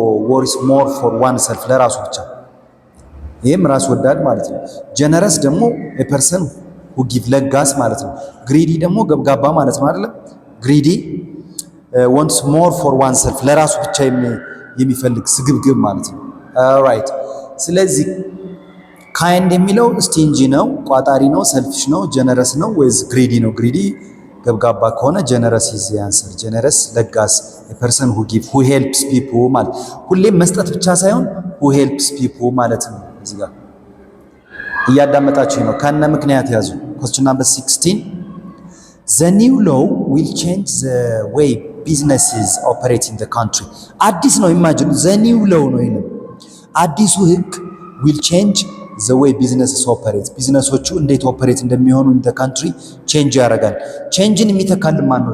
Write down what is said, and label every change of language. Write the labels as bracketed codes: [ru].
[en] worries more for one self [am] ለራሱ ብቻ ይሄም ራስ ወዳድ ማለት ነው። ጀነረስ ደግሞ [en] a person who give [am] ለጋስ ማለት ነው። ግሪዲ ደግሞ ገብጋባ ማለት ነው አይደል? ግሪዲ [en] wants more for one self [am] ለራሱ ብቻ የሚፈልግ ስግብግብ ማለት ነው። ራይት። ስለዚህ ካይንድ የሚለው ስቲንጂ ነው፣ ቋጣሪ ነው፣ ሰልፊሽ ነው፣ ጀነረስ ነው ወይስ ግሪዲ ነው? ግሪዲ ገብጋባ ከሆነ ጀነረስ ኢዝ አንሰር። ጀነረስ ለጋስ [en] a person who give who helps people [am] ማለት ሁሌም መስጠት ብቻ ሳይሆን [en] who helps people [am] ማለት ነው። እዚህ ጋር እያዳመጣችሁ ነው። ከነ ምክንያት ያዙ። [en] question number 16 the new law will change the way businesses operate in the country. [am] አዲስ ነው [en] imagine the new law [am] ነው ይሄ አዲሱ ህግ [en] will change the way businesses operate [am] ቢዝነሶቹ እንዴት ኦፐሬት እንደሚሆኑ [en] in the country change [am] ያደርጋል። changeን የሚተካል ማን ነው?